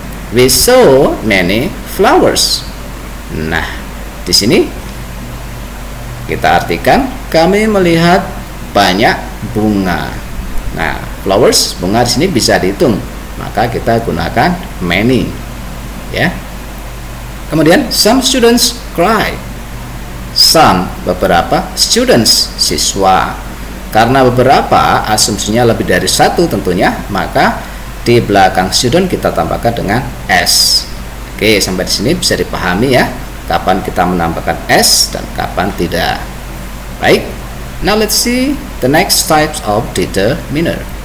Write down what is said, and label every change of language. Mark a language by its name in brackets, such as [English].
[English] We saw many flowers. [Indonesian] Nah, di sini kita artikan kami melihat banyak bunga. Nah, flowers, bunga di sini bisa dihitung, maka kita gunakan many ya. Kemudian [English] some students cry. [Indonesian] Some beberapa, students siswa. Karena beberapa asumsinya lebih dari satu tentunya, maka di belakang student kita tambahkan dengan s. Oke, sampai di sini bisa dipahami ya, kapan kita menambahkan s dan kapan tidak. Baik, [English] now let's see the next types of determiner.